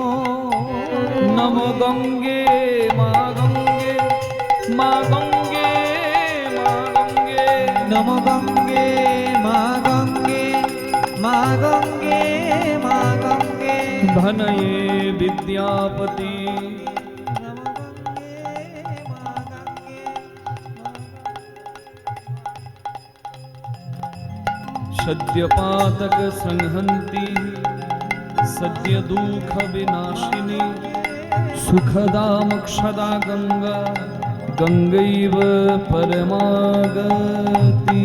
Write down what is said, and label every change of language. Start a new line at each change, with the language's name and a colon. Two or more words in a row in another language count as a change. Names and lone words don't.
Bangla: নম গঙ্গে মা গঙ্গে মা গঙ্গে মা গঙ্গে, নম গঙ্গে মা গঙ্গে মা গঙ্গে মা গঙ্গে, ধনয়ে বিদ্যাপতি নম গঙ্গে মা গঙ্গে।
Sanskrit: सद्य पातक संहन्ति सद्य दुख विनाशिनी, सुखदा मोक्षदा गंगा गंगैव परमागति।